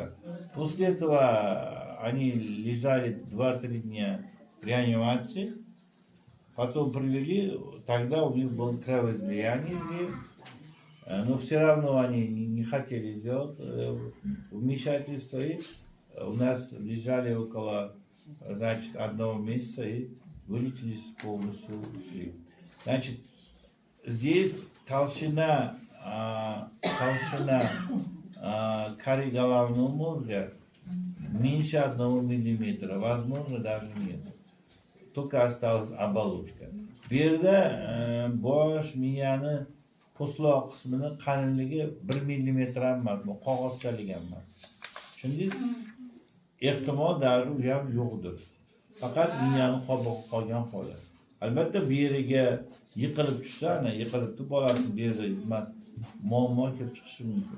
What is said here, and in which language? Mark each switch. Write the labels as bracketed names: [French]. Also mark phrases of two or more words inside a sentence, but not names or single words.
[Russian] После этого они лежали 2-3 дня в реанимации, потом привели, тогда у них было кровоизлияние здесь, но все равно они не хотели сделать вмешательство, и у нас лежали около, значит, 1 месяца и вылечились полностью, ушли. Значит, здесь толщина коры головного мозга меньше 1 миллиметра, возможно, даже нет. Только осталась оболочка. [Uzbek] Bu yerda bosh miyani po'stloq qismini qalinligi 1 millimetr ham emas, bu qog'ozchalik ham emas. Tushundingiz? Ehtimol даже u ham yo'qdir. Faqat miyani qolgan holat. Albatta bu yeriga yiqilib tushsa, yiqilibdi bolasi bu yerda muammo kelib chiqishi mumkin.